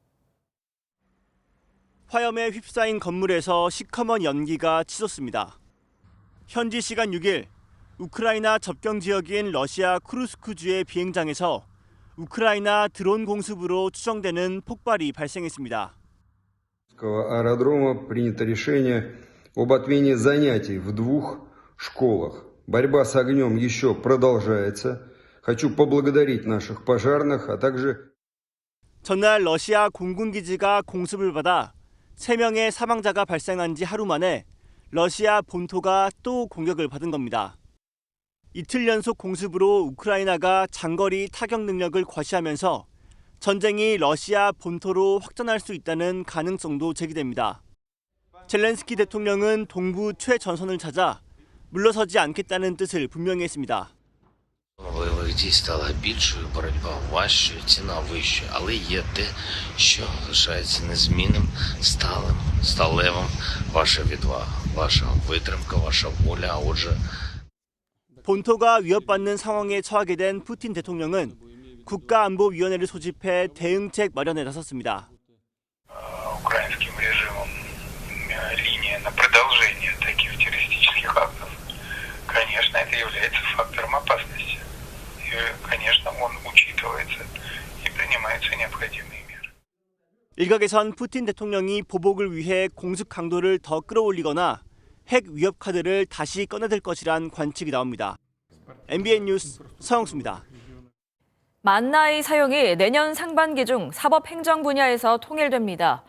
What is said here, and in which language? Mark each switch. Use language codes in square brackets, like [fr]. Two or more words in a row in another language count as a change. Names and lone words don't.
[ko] 화염에 휩싸인 건물에서 시커먼 연기가 치솟습니다. 현지 시간 6일 우크라이나 접경 지역인 러시아 쿠르스크주의 비행장에서 우크라이나 드론 공습으로 추정되는 폭발이 발생했습니다. [ru] 아эродрома принято решение об отмене занятий в двух школах. Борьба с огнем еще продолжается. Хочу поблагодарить наших пожарных, а также [ko] 전날 러시아 공군기지가 공습을 받아 3명의 사망자가 발생한 지 하루 만에 러시아 본토가 또 공격을 받은 겁니다. 이틀 연속 공습으로 우크라이나가 장거리 타격 능력을 과시하면서 전쟁이 러시아 본토로 확전할 수 있다는 가능성도 제기됩니다. 젤렌스키 대통령은 동부 최전선을 찾아 물러서지 않겠다는 뜻을 분명히 했습니다. [uk] Бойових дій стало більшою, боротьба важчою, ціна вищою, але є те, що залишається незмінним, сталевим. Ваша відвага, ваша витримка, ваша воля, а отже... [ko] 본토가 위협받는 상황에 처하게 된 푸틴 대통령은 국가안보위원회를 소집해 대응책 마련에 나섰습니다. [ru] Украинским режимом линия на продолжение таких террористических актов, конечно, конечно, это является фактором опасности. И, конечно, он учитывается и принимаются необходимые меры. [ko] 일각에선 푸틴 대통령이 보복을 위해 공습 강도를 더 끌어올리거나 핵 위협 카드를 다시 꺼내들 것이란 관측이 나옵니다. MBN 뉴스 서영수입니다. 만나이 사용이 내년 상반기 중 사법행정 분야에서 통일됩니다.